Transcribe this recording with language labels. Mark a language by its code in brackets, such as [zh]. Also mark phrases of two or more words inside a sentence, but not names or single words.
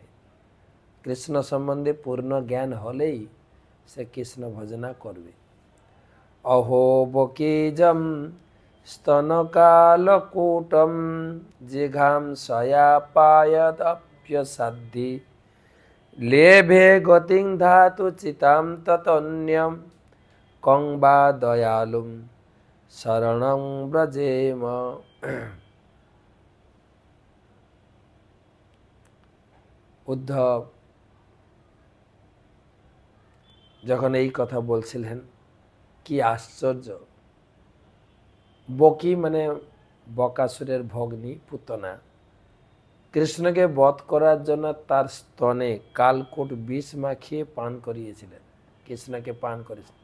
[bn] কৃষ্ণ সম্বন্ধে পূর্ণ জ্ঞান হলেই সে কৃষ্ণ ভজনা করবে। [sa] অহো বকিজম স্তনকালকূটম জিঘাম সয়াপায়দপ্যসাদ্ধি लेभे गतिं धातु चितां ततन्यं कं वा दयालुं शरणं व्रजेम। [bn] উদ্ধব যখন এই কথা বলছিলেন, কি আশ্চর্য, বকি মানে বকাসুরের ভগ্নী পুতনা কৃষ্ণকে বধ করার জন্য তার স্তনে কালকূট বিষ মাখিয়ে পান করিয়েছিলেন, কৃষ্ণকে পান করেছিলেন।